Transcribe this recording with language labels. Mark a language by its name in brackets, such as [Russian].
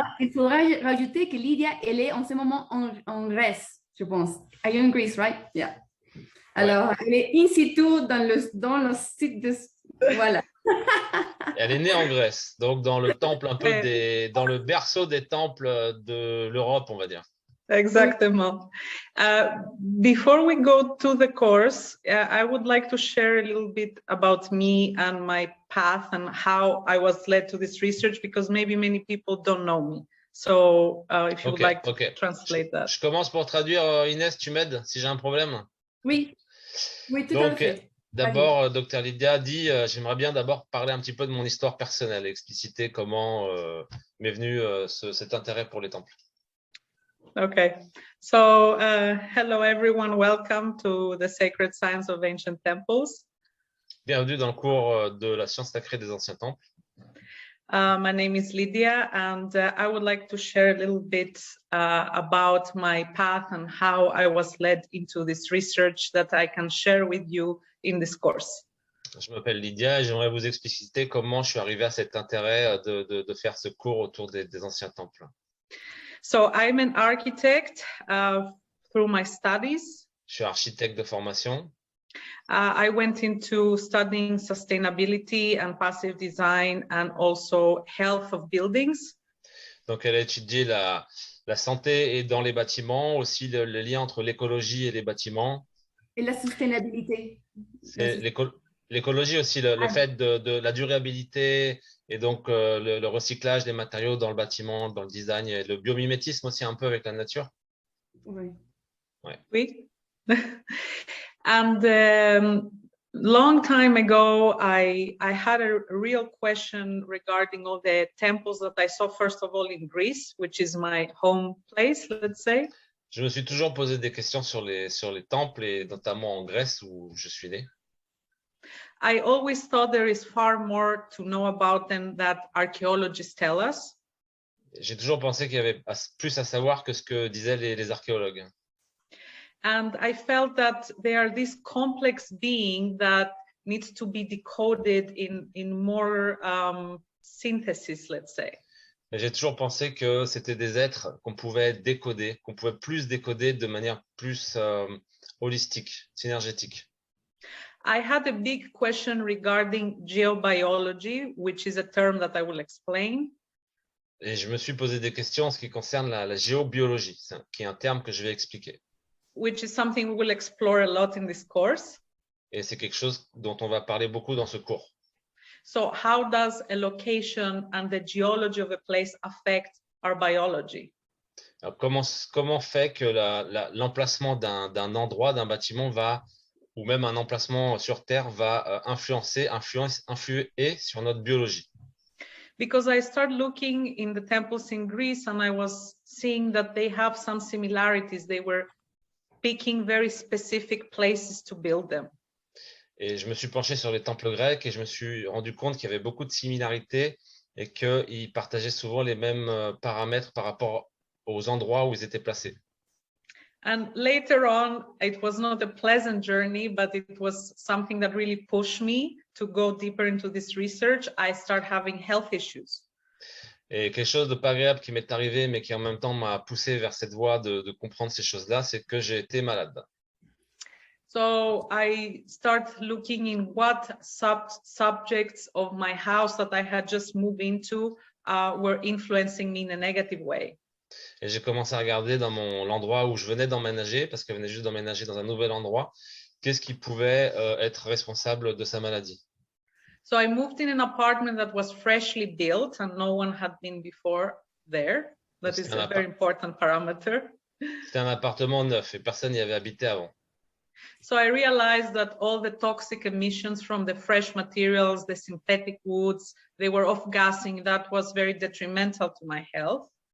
[French] Il faudra rajouter que Lydia, elle est en ce moment en Grèce, je pense. [English] Are you in Greece, right? Yeah. [French] Alors, ouais. Elle est in situ dans le site de... Voilà. Elle est née en Grèce, donc dans le temple un peu dans le berceau des temples de l'Europe, on va dire. Exactement. [English] Before we go to the course, I would like to share a little bit about me and my path and how I was led to this research, because maybe many people don't know me. So if you would like to translate that. [French] Je commence pour traduire. Inès, tu m'aides si j'ai un problème? Oui, tout à fait. D'abord, Dr Lydia dit j'aimerais bien d'abord parler un petit peu de mon histoire personnelle, expliciter comment m'est venu cet intérêt pour les temples. [English] Okay, so hello everyone, welcome to the Sacred Science of Ancient Temples. [French] Bienvenue dans le cours de la science sacrée des anciens temples. [English] My name is Lydia, and I would like to share a little bit about my path and how I was led into this research that I can share with you in this course. [French] Je m'appelle Lydia et j'aimerais vous expliciter comment je suis arrivé à cet intérêt de faire ce cours autour des anciens temples. [English] So I'm an architect through my studies. [French] Je suis architecte de formation. [English] I went into studying sustainability and passive design and also health of buildings. [French] Donc, elle a étudié la santé et dans les bâtiments, aussi le lien entre l'écologie et les bâtiments. Et la sustainabilité. L'écologie aussi, le fait de la durabilité et donc le recyclage des matériaux dans le bâtiment, dans le design et le biomimétisme aussi un peu avec la nature. Oui. Ouais. Oui. [English] And long time ago, I had a real question regarding all the temples that I saw, first of all, in Greece, which is my home place, let's say. [French] Je me suis toujours posé des questions sur les temples et notamment en Grèce où je suis né. [English] I always thought there is far more to know about them that archaeologists tell us. [French] J'ai toujours pensé qu'il y avait plus à savoir que ce que disaient les archéologues. [English] And I felt that they are this complex being that needs to be decoded in more synthesis, let's say. [French] J'ai toujours pensé que c'était des êtres qu'on pouvait décoder, qu'on pouvait plus décoder de manière plus holistique, synergétique. [English] I had a big question regarding geobiology, which is a term that I will explain. [French] Et je me suis posé des questions en ce qui concerne la géobiologie, qui est un terme que je vais expliquer. [English] Which is something we will explore a lot in this course. [French] et c'est quelque chose dont on va parler beaucoup dans ce cours. [English] So how does a location and the geology of a place affect our biology? [French] Alors, comment fait que l'emplacement d'un endroit, d'un bâtiment ou même un emplacement sur Terre va influer sur notre biologie? [English] Because I started looking in the temples in Greece and I was seeing that they have some similarities. They were picking very specific places to build them. [French] Et je me suis penché sur les temples grecs et je me suis rendu compte qu'il y avait beaucoup de similarités et qu'ils partageaient souvent les mêmes paramètres par rapport aux endroits où ils étaient placés. [English] And later on, it was not a pleasant journey, but it was something that really pushed me to go deeper into this research. I started having health issues. [French] Et quelque chose de pas agréable qui m'est arrivé, mais qui en même temps m'a poussé vers cette voie de comprendre ces choses-là, c'est que j'ai été malade. [English] So I start looking in what subjects of my house that I had just moved into were influencing me in a negative way. [French] Et j'ai commencé à regarder dans l'endroit où je venais d'emménager, parce que je venais juste d'emménager dans un nouvel endroit, qu'est-ce qui pouvait être responsable de sa maladie. [English] So I moved in an apartment that was freshly built and no one had been before there. That is a very important parameter. [French] C'était un appartement neuf et personne n'y avait habité avant. [English] So I realized that all the toxic emissions from the fresh materials, the synthetic woods, they were off-gassing. That was very detrimental to my health.